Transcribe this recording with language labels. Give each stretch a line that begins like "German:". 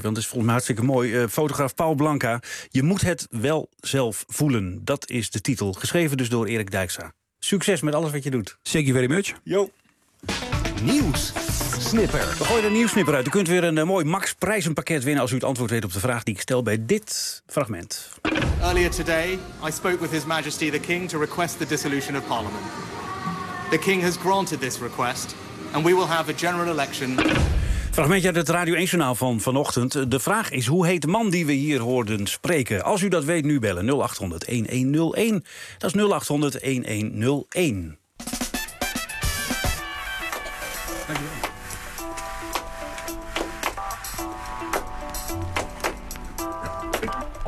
Dutch: Want het is volgens mij hartstikke mooi. Fotograaf Paul Blanca, je moet het wel zelf voelen. Dat is de titel. Geschreven dus door Erik Dijkstra. Succes met alles wat je doet.
English: Thank you very much. Yo.
Dutch: Nieuws. Snipper. We gooien een nieuws snipper uit. U kunt weer een mooi Max prijzenpakket winnen als u het antwoord weet op de vraag die ik stel bij dit fragment.
English: Earlier today, I spoke with His Majesty the King to request the dissolution of Parliament. The King has granted this request and we will have a general election.
Dutch: Fragmentje uit het Radio 1-journaal van vanochtend. De vraag is, hoe heet de man die we hier hoorden spreken? Als u dat weet, nu bellen 0800-1101. Dat is 0800-1101. Dankjewel.